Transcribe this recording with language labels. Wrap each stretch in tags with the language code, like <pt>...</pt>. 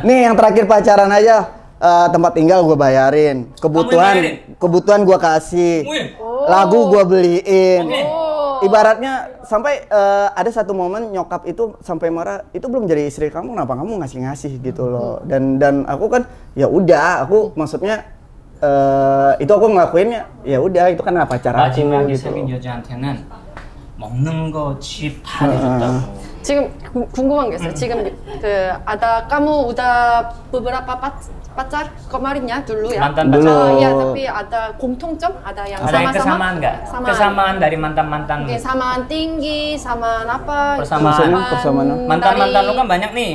<id>Nih yang terakhir pacaran aja, tempat tinggal gue bayarin, kebutuhan gue kasih, lagu gue beliin. Ibaratnya sampai ada satu momen nyokap itu sampai marah, itu belum jadi istri kamu, kenapa kamu ngasih gitu loh. Dan aku kan ya udah, aku maksudnya itu aku ngelakuinnya ya udah, itu kan pacar aku</id> <ko>마지막에</ko> <id>gitu.</id> <ko>사귄 여자한테는 먹는 거, 집 다 해줬다고. 지금 궁금한 게 있어요.</ko> <id>지금 ada kamu udah beberapa pacar kemarinnya dulu ya? Mantan pacar. Iya, tapi ada 공통점? Ada yang Ada yang sama-sama? kesamaan nggak? Kesamaan dari mantan-mantan. Oke, samaan tinggi, samaan apa? Persamaan. Persamaan. Mantan-mantan lu kan banyak nih.</id>